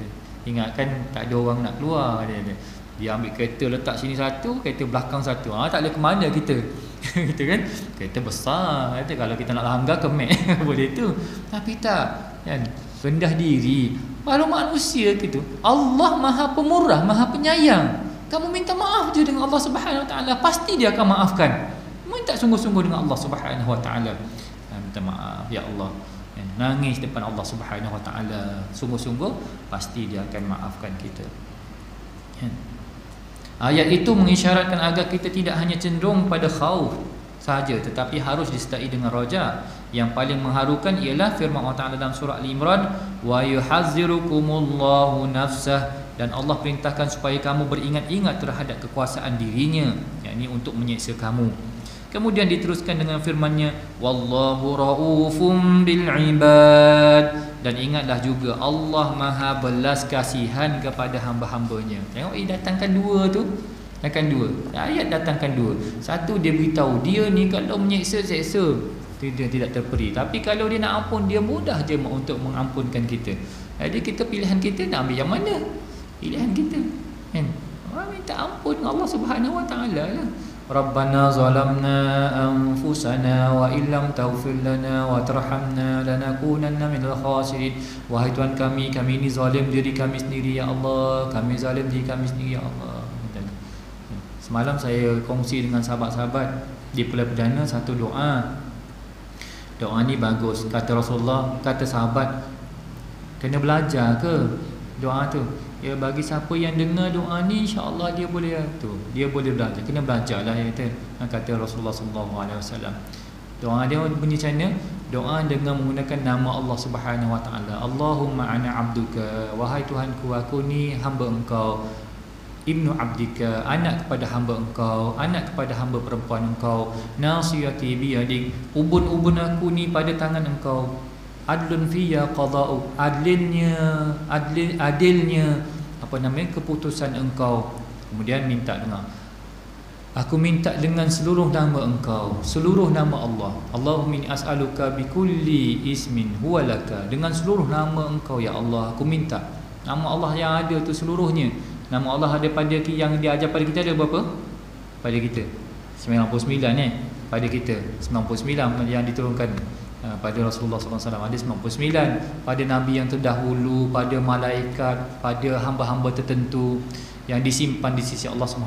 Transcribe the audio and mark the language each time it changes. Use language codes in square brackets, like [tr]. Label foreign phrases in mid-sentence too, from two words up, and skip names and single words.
[ms] Ingatkan tak ada orang nak keluar. Dia ambil kereta letak sini satu, kereta belakang satu. Tak boleh ke mana kita. Gitu kan? Kereta besar. Kata kalau kita nak langgar kemek boleh tu. Tapi tak, kan? Rendah diri. Kalau manusia gitu, Allah Maha Pemurah, Maha Penyayang. Kamu minta maaf je dengan Allah [ar] سبحانه وتعالى, [ms] pasti Dia akan maafkan. Minta sungguh-sungguh dengan Allah [ar] سبحانه وتعالى. [ms] Minta maaf ya Allah. Nangis depan Allah [ar] سبحانه وتعالى, [ms] sungguh-sungguh pasti Dia akan maafkan kita. Ayat itu mengisyaratkan agar kita tidak hanya cenderung pada khauf saja, tetapi harus disertai dengan raja. Yang paling mengharukan ialah firman Allah Ta'ala dalam surah Al-Imran, [ar] ويحذركم الله نفسه, [ms] dan Allah perintahkan supaya kamu beringat-ingat terhadap kekuasaan dirinya, yakni untuk menyiksa kamu. Kemudian diteruskan dengan firman-Nya, [ar] والله رءوف بالعباد, [ms] dan ingatlah juga Allah Maha belas kasihan kepada hamba-hambanya. Tengok datangkan dua tu. Ayat datangkan dua. Satu dia beritahu dia ni kalau menyeksa, dia tidak terperi. Tapi kalau dia nak ampun, dia mudah je untuk mengampunkan kita. Jadi kita pilihan kita nak ambil yang mana? Pilihan kita, kan? Minta ampun Allah [ar] سبحانه وتعالى [ms] lah. [ar] ربنا ظلمنا أنفسنا وإن لم تغفر لنا وترحمنا لنكونن من الخاسرين. [ms] Wahai Tuhan kami ini zalim diri kami sendiri ya Allah. Kami zalim diri kami sendiri ya Allah. Semalam saya kongsi dengan sahabat-sahabat di Pulau Perdana satu doa. Doa ni bagus. Kata Rasulullah, kata sahabat, kena belajar ke doa tu? Ya, bagi siapa yang dengar doa ni, insya-Allah dia boleh dia boleh belajar. Kena belajarlah ya kata Rasulullah SAW. Doa dia bunyi macam mana? Doa dengan menggunakan nama Allah [ar] سبحانه وتعالى. اللهم أنا عبدك, [ms] wahai Tuhanku, aku ni hamba Engkau. [ar] ابن عبدك, [ms] anak kepada hamba Engkau, anak kepada hamba perempuan Engkau. [ar] ناصيتي بيدك, [ms] ubun-ubun aku ni pada tangan Engkau. [ar] عدل في قضاؤك, [ms] adilnya keputusan Engkau. Kemudian minta dengar, aku minta dengan seluruh nama Engkau, seluruh nama Allah. [ar] اللهم إني أسألك بكل اسم هو لك, [ms] dengan seluruh nama Engkau ya Allah aku minta. Nama Allah yang ada tu seluruhnya. Nama Allah ada pada yang dia ajar pada kita ada berapa? Pada kita 99 pada kita 99 yang diturunkan pada Rasulullah SAW ada 99, pada Nabi yang terdahulu, pada malaikat, pada hamba-hamba tertentu yang disimpan di sisi Allah SWT.